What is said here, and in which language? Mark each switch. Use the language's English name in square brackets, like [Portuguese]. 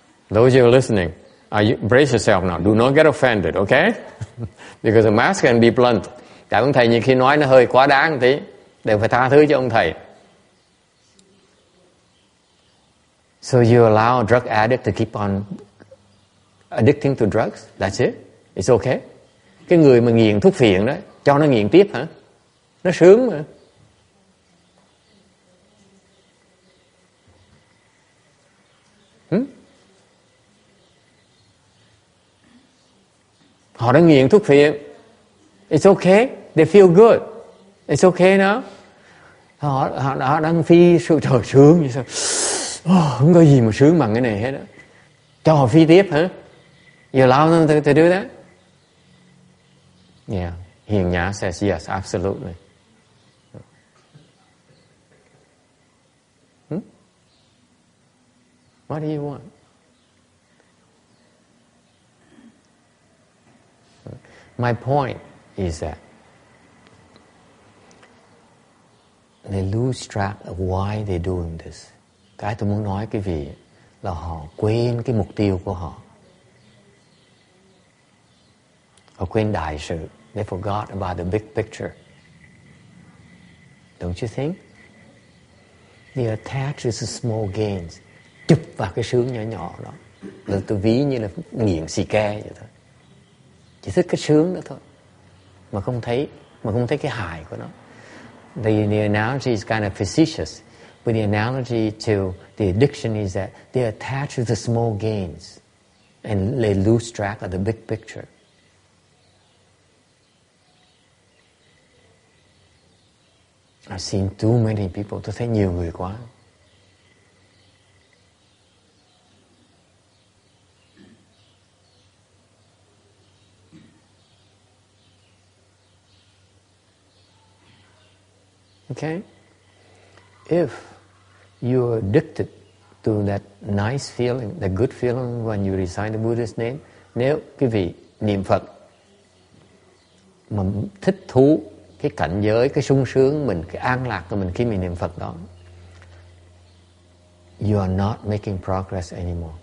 [English] Those who are listening, brace yourself now. Do not get offended, okay? Because the master can be blunt. [Vietnamese] Tại ông thầy nhiều khi nói nó hơi quá đáng một tí, đều phải tha thứ cho ông thầy. [English] So you allow a drug addict to keep on addicting to drugs? That's it? It's okay? [Vietnamese] Cái người mà nghiện thuốc phiện đó, cho nó nghiện tiếp hả? Nó sướng mà. Họ đã nghiện thuốc phiện. [English] It's okay. They feel good. It's okay now. [Vietnamese] Họ đang phi sự trời sướng như sao. Không có gì mà sướng bằng cái này hết á. Cho họ phi tiếp hả? [English] You allow them to do that? Yeah. Hiền Nhã says yes, absolutely. What do you want? My point is that they lose track of why they're doing this. [Vietnamese] Cái tôi muốn nói quý vị là họ quên cái mục tiêu của họ. Họ quên đại sự. [English] They forgot about the big picture. Don't you think? They attach to the small gains. [Vietnamese] Chụp vào cái sướng nhỏ nhỏ đó. Là tôi ví như là nghiện xì ke vậy thôi. Chỉ thích cái sướng đó thôi. Mà không thấy cái hại của nó. [English] The analogy is kind of facetious, but the analogy to the addiction is that they attach to the small gains and they lose track of the big picture. I've seen too many people. [Vietnamese] Tôi thấy nhiều người quá. [English] Okay? If you're addicted to that nice feeling, the good feeling when you recite the Buddha's name, [Vietnamese] nếu quý vị niệm Phật mà thích thú cái cảnh giới, cái sung sướng mình, cái an lạc của mình khi mình niệm Phật đó, [English] you are not making progress anymore.